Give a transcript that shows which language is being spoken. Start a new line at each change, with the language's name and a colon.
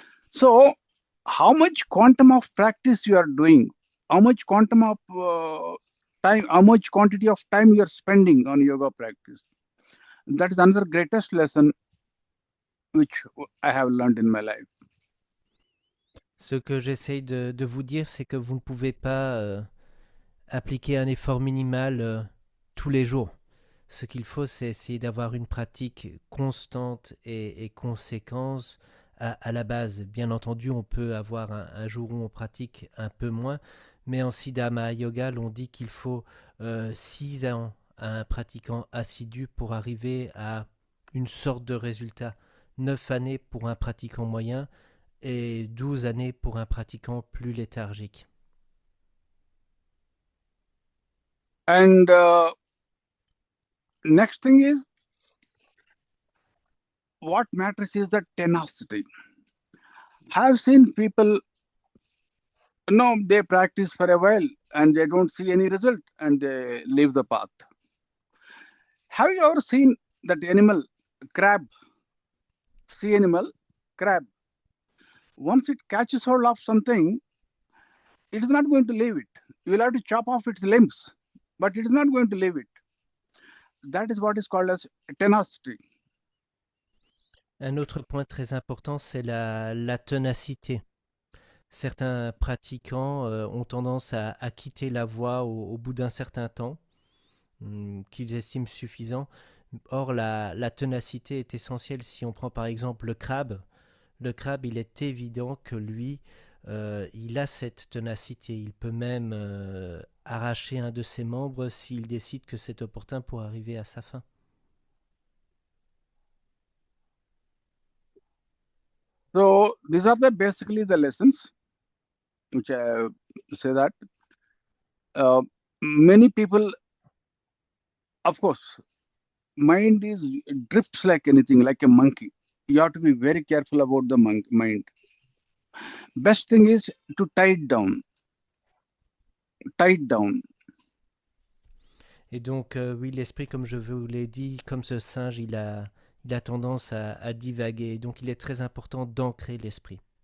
English: So how much quantum of practice you are doing, how much quantum of time, how much quantity of time you are spending on yoga practice, that is another greatest lesson which I have learned in my life.
French: Ce que j'essaye de vous dire, c'est que vous ne pouvez pas appliquer un effort minimal tous les jours. Ce qu'il faut, c'est essayer d'avoir une pratique constante et conséquence à la base. Bien entendu, on peut avoir un jour où on pratique un peu moins, mais en Siddha Mahayoga, on dit qu'il faut 6 ans à un pratiquant assidu pour arriver à une sorte de résultat. 9 années pour un pratiquant moyen et 12 années pour un pratiquant plus léthargique.
English: And next thing is, what matters is the tenacity. I've seen people, they practice for a while and they don't see any result and they leave the path. Have you ever seen that animal, crab, sea animal, crab? Once it catches hold of something, it is not going to leave it. You will have to chop off its limbs, but it is not going to leave it. That is what is called as tenacity.
French: Un autre point très important, c'est la ténacité. Certains pratiquants ont tendance à quitter la voie au bout d'un certain temps, qu'ils estiment suffisant. Or, la ténacité est essentielle. Si on prend par exemple le crabe, il est évident que lui, il a cette ténacité. Il peut même arracher un de ses membres s'il décide que c'est opportun pour arriver à sa fin.
English: So these are basically the lessons which I say that many people, of course, mind drifts like anything, like a monkey. You have to be very careful about the mind. Best thing is to tie it down.
French: Et donc, oui, l'esprit, comme je vous l'ai dit, comme ce singe, il a tendance à divaguer. Donc, il est très important d'ancrer l'esprit.